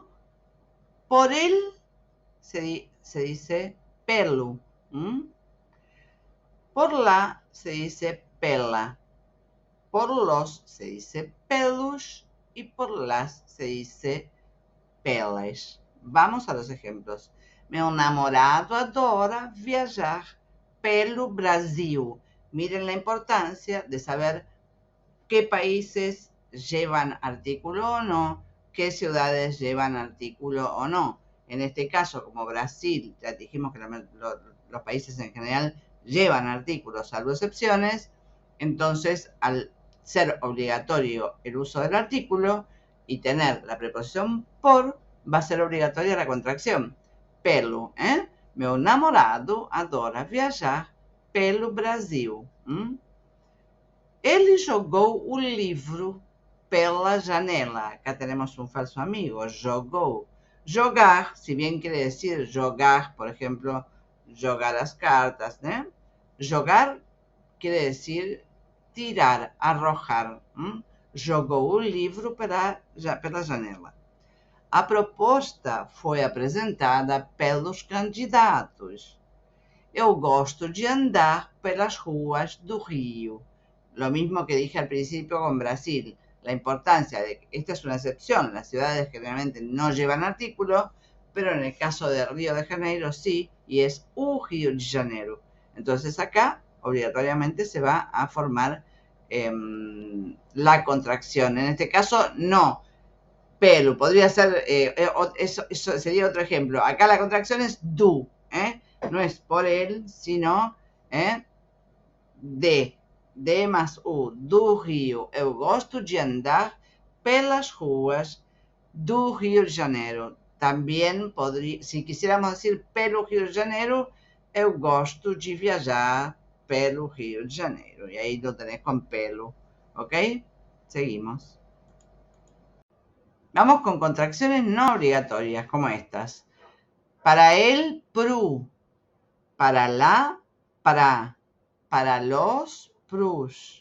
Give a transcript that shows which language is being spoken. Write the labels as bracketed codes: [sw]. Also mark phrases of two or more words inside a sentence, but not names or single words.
[es] Por él se dice pelo. Por la se dice pela. Por los se dice pelos y por las se dice pelas. Vamos a los ejemplos. [pt] Meu namorado adora viajar pelo Brasil. [es] Miren la importancia de saber qué países llevan artículo o no, qué ciudades llevan artículo o no. En este caso, como Brasil, ya dijimos que los países en general llevan artículos, salvo excepciones, entonces al ser obligatorio el uso del artículo y tener la preposición por, va a ser obligatoria la contracción. [pt] Pelo, Meu namorado adora viajar pelo Brasil. Ele jogou o livro pela janela. [es] Acá tenemos un falso amigo, jogou. Jogar, si bien quiere decir jogar, por ejemplo, [pt] jogar as cartas, ¿no? [es] Jogar quiere decir tirar, arrojar. [pt] Jogou o livro pela janela. A proposta foi apresentada pelos candidatos. Eu gosto de andar pelas ruas do Rio. [es] Lo mismo que dije al principio con Brasil, la importancia de que esta es una excepción, las ciudades generalmente no llevan artículo, pero en el caso de Río de Janeiro sí, y es o Rio de Janeiro. Entonces acá obligatoriamente se va a formar la contracción. En este caso no, pelo, podría ser, eso sería otro ejemplo. Acá la contracción es do, no es por él, sino de más U, [pt] do Rio. Eu gosto de andar pelas ruas do Rio de Janeiro. [es] También podría, si quisiéramos decir pelo Rio de Janeiro, [pt] eu gosto de viajar pelo Rio de Janeiro. [es] Y ahí lo tenés con pelo. ¿Ok? Seguimos. Vamos con contracciones no obligatorias, como estas. Para el, pru. Para la, para los, prus.